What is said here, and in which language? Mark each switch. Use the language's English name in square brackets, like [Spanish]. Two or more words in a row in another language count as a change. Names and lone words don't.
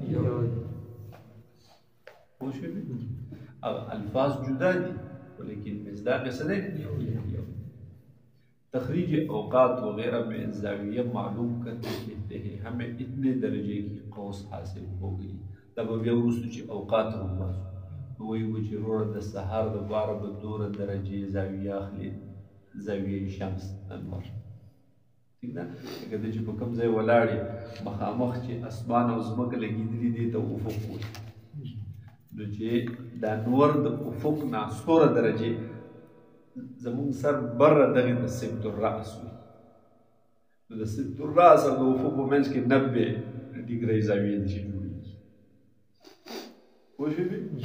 [Pashto] الفاظ جدا دی [Urdu] لیکن مصداق سنے تخریج اوقات وغیرہ میں زاویہ معلوم کرتے کہتے ہیں ہمیں اتنے درجے کی قوس حاصل ہو گئی تب [Pashto] بیا وروسته چې اوقات وباسو وایي چې وروره د سهار د باره به 2 درجې زاویه اخلي زاویه شمس انور ٹھیک ده لکه ته چې په کوم ځای ولاړ یې مخامخ چې اسمان او ځمکه لګېدلي دي ته افق وایي نو چې دا نور د افق نه 16 درجې زمونږ سر بره دغې ته سبت الرأس وي نو د سبت الرأس او د افق په منځ کې 90 ډګرۍ زاویې دي چې جوړېږي پوه شوې